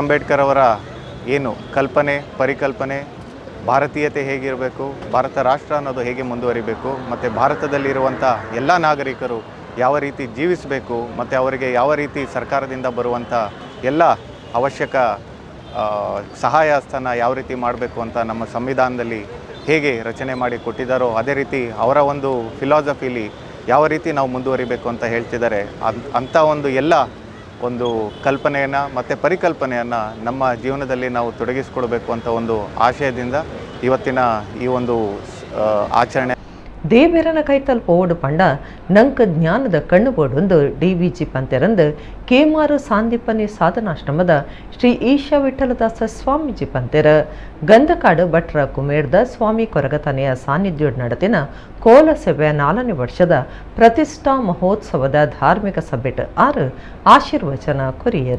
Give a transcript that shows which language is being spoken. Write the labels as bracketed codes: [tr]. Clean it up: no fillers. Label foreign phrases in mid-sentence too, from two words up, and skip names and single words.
[kn] ಅಂಬೇಡ್ಕರ್ ಅವರ ಏನು ಪರಿಕಲ್ಪನೆ, ಭಾರತೀಯತೆ ಹೇಗಿರಬೇಕು, ಭಾರತ ರಾಷ್ಟ್ರ ಅನ್ನೋದು ಹೇಗೆ ಮುಂದುವರಿಬೇಕು, ಮತ್ತು ಭಾರತದಲ್ಲಿರುವಂಥ ಎಲ್ಲ ನಾಗರಿಕರು ಯಾವ ರೀತಿ ಜೀವಿಸಬೇಕು, ಮತ್ತು ಅವರಿಗೆ ಯಾವ ರೀತಿ ಸರ್ಕಾರದಿಂದ ಬರುವಂಥ ಎಲ್ಲ ಅವಶ್ಯಕ ಸಹಾಯ ಹಸ್ತನ ಯಾವ ರೀತಿ ಮಾಡಬೇಕು ಅಂತ ನಮ್ಮ ಸಂವಿಧಾನದಲ್ಲಿ ಹೇಗೆ ರಚನೆ ಮಾಡಿ ಕೊಟ್ಟಿದ್ದಾರೋ ಅದೇ ರೀತಿ ಅವರ ಒಂದು ಫಿಲಾಸಫಿಲಿ ಯಾವ ರೀತಿ ನಾವು ಮುಂದುವರಿಬೇಕು ಅಂತ ಹೇಳ್ತಿದ್ದಾರೆ. ಅಂಥ ಒಂದು ಕಲ್ಪನೆಯನ್ನು ಮತ್ತು ಪರಿಕಲ್ಪನೆಯನ್ನು ನಮ್ಮ ಜೀವನದಲ್ಲಿ ನಾವು ತೊಡಗಿಸ್ಕೊಳ್ಬೇಕು ಅಂತ ಒಂದು ಆಶಯದಿಂದ ಇವತ್ತಿನ ಈ ಒಂದು ಆಚರಣೆ. [tcy] ದೇವೇರನ ಕೈತಲ್ ಪೋವಡು ಪಂಡ ನಂಕ ಜ್ಞಾನದ ಕಣ್ಣು ಬೋಡೊಂದು ಡಿ.ವಿ.ಜಿ. ಪಂತೆರಂದು ಕೇಮಾರು ಸಾಂದೀಪನಿ ಸಾಧನಾಶ್ರಮದ ಶ್ರೀ ಈಶಾ ವಿಠಲದಾಸ ಸ್ವಾಮೀಜಿ ಪಂತೆರ ಗಂಧಕಾಡು ಭಟ್ರ ಕುಮೇರ್ದ ಸ್ವಾಮಿ ಕೊರಗತನೆಯ ಸಾನ್ನಿಧ್ಯ ನಡೆದಿನ ಕೋಲ ಸೇವೆ 4ನೇ ವರ್ಷದ ಪ್ರತಿಷ್ಠಾ ಮಹೋತ್ಸವದ ಧಾರ್ಮಿಕ ಸಭೆಟ್ ಆಶೀರ್ವಚನ ಕೊರಿಯರ.